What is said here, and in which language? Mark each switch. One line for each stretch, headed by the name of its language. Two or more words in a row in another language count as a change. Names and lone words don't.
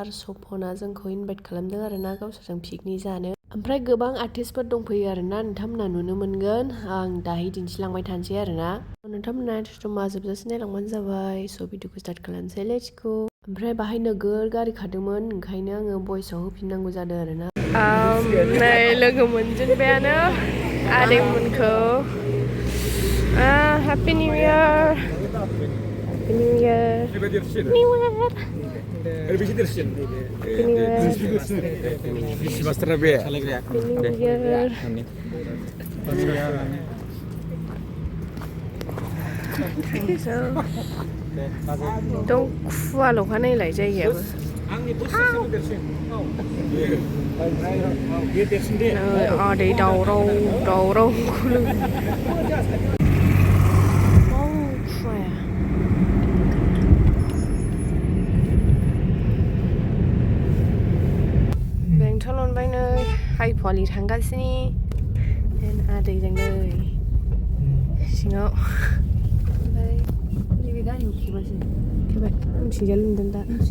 Bodo: सपना जोंखौ इनभाइट खालामदों आरोना गावसोरजों पिकनिक जानो ओमफ्राय गोबां आर्टिस्टफोर दंफैयो आरोना नोंथांमोना नुनो मोनगोन आं दाहाय दिन्थिलांबाय थानोसै आरोना नोंथांमोना स्टमा जोबजासे नायलांबानो जाबाय स' भिडिअखौ स्टार्ट खालामनोसै
English: Let's go
Bodo: ओमफ्राय बाहाय नोगोर गारि खारदोंमोन ओंखायनो आङो भइसआव होफिननांगौ जादों आरोना नै लोगो मोनजेनबायानो आदैमोनखौ
English: Happy New Year! Happy New Year! New Year! Happy New Year! Dong kuala kanai
Bodo: जायगायाबो आदै दावराव खुलु बेंटल मोनबाय नै आइपवालि थांगासिनो आदैजों नै सिङाव ओमफ्राय नैबे गारियाव खेबासो खेबाय उनथिंजाय लोमदों दा